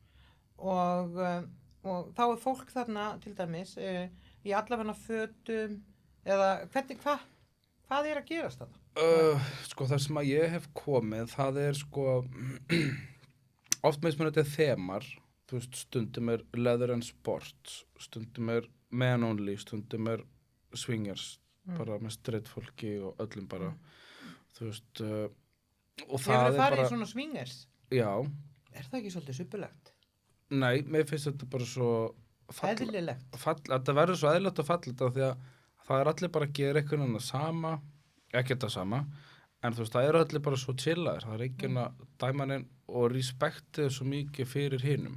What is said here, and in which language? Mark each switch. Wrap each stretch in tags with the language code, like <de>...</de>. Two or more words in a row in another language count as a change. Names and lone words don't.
<is>Og þá er fólk þarna, til dæmis, í allavegna fötum, eða hvað er að gerast þarna? Sko það sem að ég hef komið, það er sko oft með þetta þemar, þú veist, stundum er</is> <en>leather and sports,</en> <is>stundum er</is> <en>man only,</en> <is>stundum er swingers, bara með straight fólki og öllum bara, þú veist, og það er bara... Hefur þið farið í svona swingers? Já. Er það ekki svolítið suppulegt? Nei, mér finnst þetta bara svo... Eðlilegt? Þetta verður svo eðlilegt og fallegt af því að það er allir bara að gera einhvern veginn sama, ekki þetta sama, en þú veist, það eru allir bara svo chillaðir, það er enginn að dæma neinn og respektið svo mikið fyrir hinum.</is>